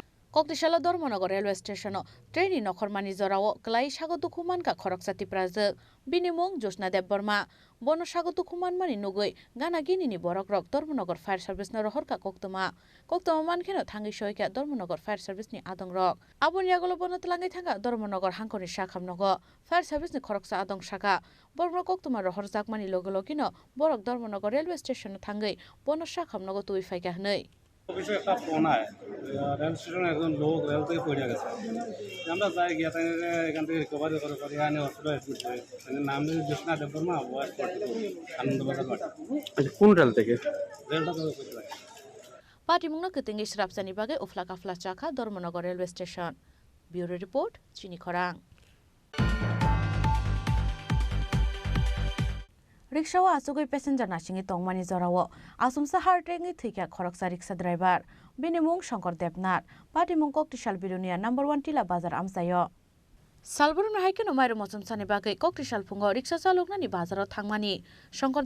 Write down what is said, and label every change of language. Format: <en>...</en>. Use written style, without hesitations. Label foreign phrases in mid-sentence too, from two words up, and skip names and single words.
<trp>Koktishala Dormonago</trp> <en>railway station train</en> <trp>nokharmani jorao klai sagotu khuman ka khoroksa tiprajak binimung Josna Dev Burma bono sagotu khuman mani nugui gana gini ni borok rok Dormonagar</trp> <en>fire service</en> <trp>na rohor ka koktoma mankheno thangi soika Dormonagar</trp> <en>fire service</en> <trp>ni adong rok aboni agolo bono tlangai thanga Dormonagar hankoni sakhamnogo</trp> <en>fire service</en> <trp>ni khoroksa adong saka borno koktoma rohor jakmani logologino borok Dormonagar</trp> <en>railway station</en> <trp>thangai bono sakhamnogo tui faika hnei</trp> <bn>অফিসে একটা ফোন আয় রেল স্টেশনে একজন লোক রেল থেকে পড়ে গেছে আমরা যাই গিয়ে এখান থেকে রিকভারি করে করে এনে</bn> <en>hospital admit</en> <bn>করে নাম দিয়ে জোসনা দেববর্মা বয়স আনন্দবাজার বাড়ি কোন রেল থেকে রেলটা তো করতে লাগে</bn> <trp>Patimungna ketinggi srapsani bagai ufla kafla chaka Dormonagar</trp> <en>railway station. Bureau report</en> <trp>Chini Khorang. Rikshaw asugoi passenger nasingi tongmani zorawo asumsa hartengi thika khoroksa riksha driver binimung Shankar Debnath Patimung Koktishal Bilunia number 1 tila bazar amsayo Salburun haikeno mairu mosum sani bagai Koktishal pungo riksha chalokna ni bazaro thangmani Shankar</trp>